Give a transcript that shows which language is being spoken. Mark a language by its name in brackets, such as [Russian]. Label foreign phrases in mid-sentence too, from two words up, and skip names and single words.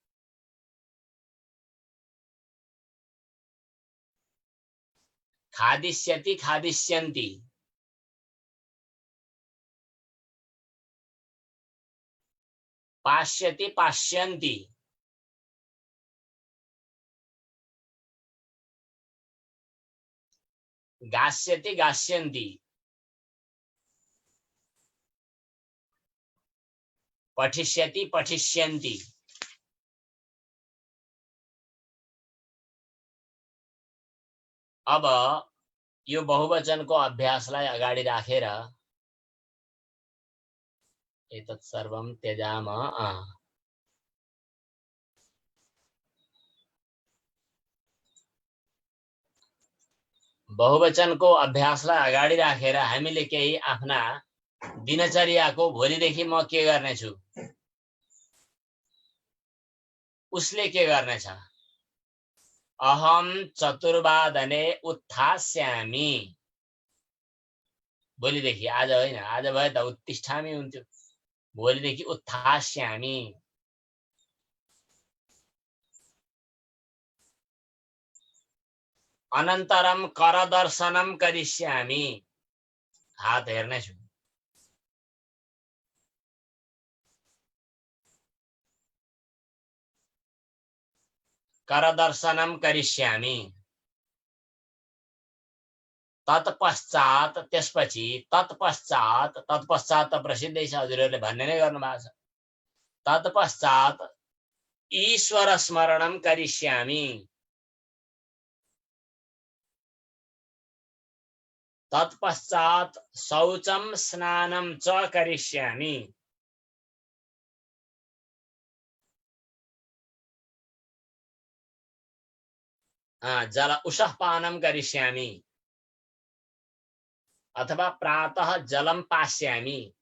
[Sanskrit] खादिष्यति खादिष्यन्ति, पास्यति पास्यन्ति, गास्यति गास्यन्ति, पठिष्यति पठिष्यन्ति। [Nepali] अब यो बहुवचनको अभ्यासलाई अगाडि राखेर [Sanskrit] एतत् सर्वं त्यजाम। [Nepali] बहुवचनको अभ्यासलाई अगाडि राखेर हामीले केही आफ्ना दिनचर्याको भोलिदेखि म के गर्नेछु, उसले के गर्नेछ। [Sanskrit] अहम चतुर्वादने उत्थास्यामि, [Nepali] भोलिदेखि, आज होइन, आज भए त उत्तिष्ठामि हुन्थ्यो, भोलिदेखि उत्थास्यामि। [Sanskrit] अनन्तरम करदर्शनम करिष्यामि, [Nepali] हात हेर्नेछु। [Sanskrit] करदर्शनम करिष्यामि। [Nepali] तत्पश्चात, त्यसपछि, तत्पश्चात, तत्पश्चात त प्रसिद्धै छ, हजुरहरूले भन्ने नै गर्नु भएको छ। [Sanskrit] तत्पश्चात ईश्वर स्मरणम करिष्यामि। तत्पश्चात शौचम स्नानम च करिष्यामि। जल उषः पानम करिष्यामि, अथवा प्रातः जलम पास्यामि।